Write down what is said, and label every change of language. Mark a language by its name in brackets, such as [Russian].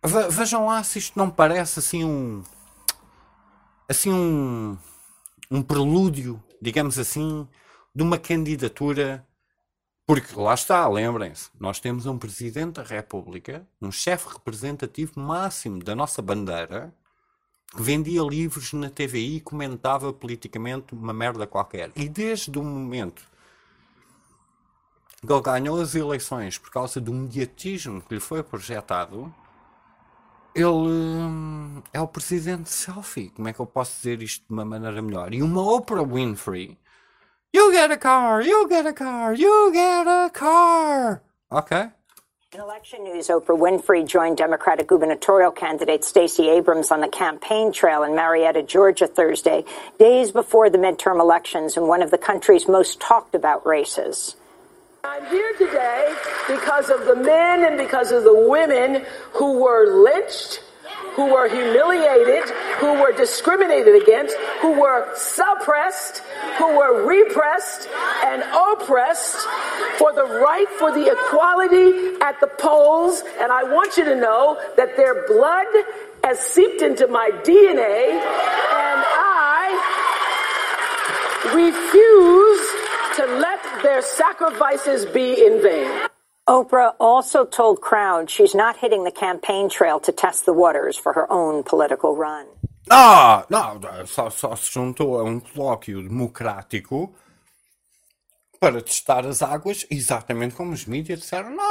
[Portuguese] Vejam lá se isto não parece assim um prelúdio, digamos assim, de uma candidatura, porque lá está, lembrem-se, nós temos um presidente da República, um chefe representativo máximo da nossa bandeira, que vendia livros na TVI e comentava politicamente uma merda qualquer. E desde o momento Ele ganhou as eleições por causa do mediatismo que lhe foi projetado. Ele é o presidente selfie. Como é que eu posso dizer isto de uma maneira melhor? E uma Oprah Winfrey. [English] You get a car, you get a car, you get a car. Ok. In election news, Oprah Winfrey joined Democratic gubernatorial candidate Stacey Abrams on the campaign trail in Marietta, Georgia, Thursday, days before the midterm elections in one of the country's most talked about races. I'm here today because of the men and because of the women who were lynched, who were humiliated, who were discriminated against, who were suppressed, who were repressed and oppressed for the right for the equality at the polls. And I want you to know that their blood has seeped into my DNA, and I refuse to let their sacrifices be in vain. Oprah also told crowd she's not hitting the campaign trail to test the waters for her own political run. [Portuguese] Ah, não, só se juntou a um colóquio democrático para testar as águas, exatamente como os mídias disseram.